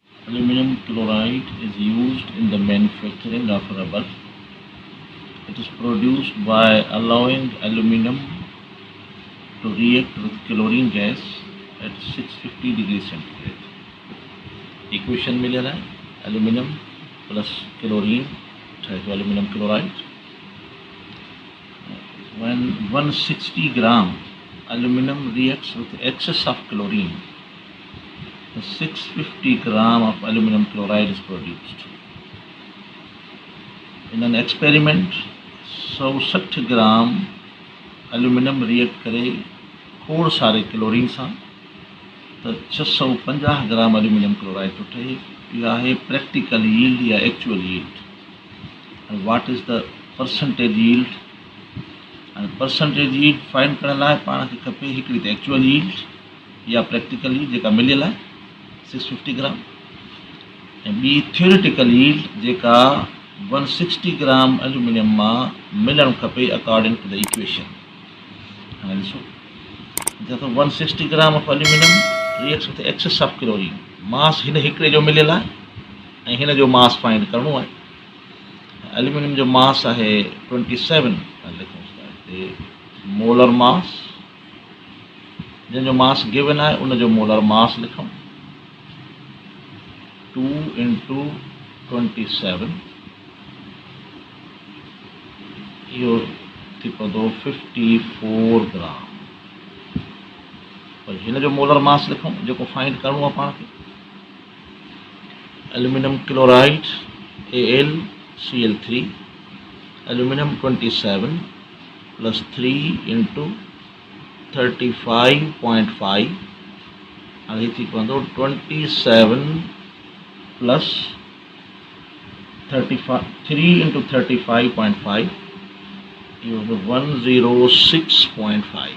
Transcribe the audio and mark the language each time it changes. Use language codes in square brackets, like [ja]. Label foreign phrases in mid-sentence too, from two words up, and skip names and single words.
[en] Aluminum chloride is used in the manufacturing of rubber. It is produced by allowing aluminum to react with chlorine gas at 650 degrees centigrade. Equation [ur] مل رہا ہے [en] aluminum plus chlorine to aluminum chloride. When 160 gram aluminum reacts with excess of chlorine, 650 gram of aluminum chloride is produced. In an experiment, 160 gram aluminum react [sd] करे खोड़ सारे क्लोरीन सां तो 650 [en] gram aluminum chloride [sd] तो ठहे. इहा है [en] practical yield या actual yield. and what is the percentage yield. [sd] एंड [en] percentage yield [sd] फाइंड करण लाइ पाण खे खपे हिकिड़ी त [en] actual yield [sd] या [en] practical yield [sd] जेका मिलियल आहे 650 ग्राम ऐं ॿी [en] theoretical yield [sd] जेका 160 ग्राम एल्यूमिनियम मां मिलणु खपे [en] according to the equation. [sd] हाणे ॾिसो [en] जैसे 160 gram of aluminum reacts with excess of chlorine. [sd] मास हिन हिकिड़े जो मिलियल आहे ऐं हिन जो मास फाइंड करणो आहे. एल्यूमिनियम जो मास आहे 27 [en] molar mass. [sd] जंहिंजो [en] mass given [sd] आहे उन जो [en] molar mass [sd] लिखूं 2 × 27 इहो थी पवंदो 54 ग्राम. पर हिन जो [en] molar mass [sd] लिखूं जेको फाइंड करणो आहे पाण खे. [en] aluminum chloride [sd] AlCl3 एल्यूमिनियम 27 + 3 × 35.5 हाणे थी पवंदो 27 + 35 3 × 35.5 इहो 106.5.